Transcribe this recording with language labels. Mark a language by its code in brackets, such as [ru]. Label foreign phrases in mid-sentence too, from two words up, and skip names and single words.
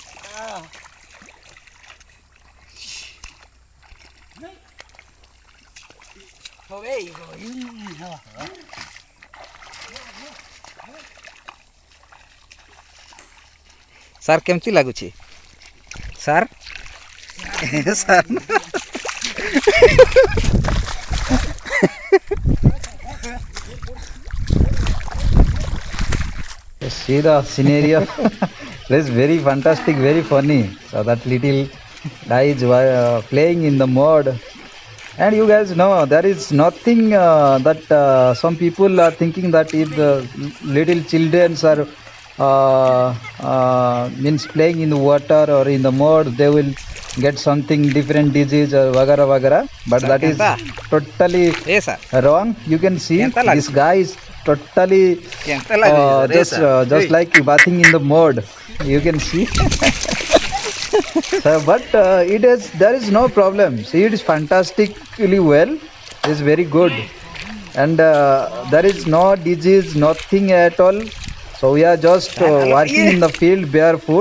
[or] ସାର୍ କେମିତି ଲାଗୁଛି ସାର୍ ସାର୍ [en] See the scenario. This is very fantastic, very funny. So that little guy is playing in the mud, and you guys know there is nothing that some people are thinking that if the little children are means playing in the water or in the mud, they will get something different disease or [hi] वगैरह वगैरह. [en] But that is totally [or] ଏ ସାର୍ [en] wrong. You can see [or] କେମିତି ଲାଗୁଛି? [en] this guy is totally [or] କେମିତି ଲାଗୁଛି ସାର୍? [en] just like bathing in the mud. You can see. But there is no problem. See, it is fantastically well. It is very good, and there is no disease, nothing at all. So we are just working in the field barefoot.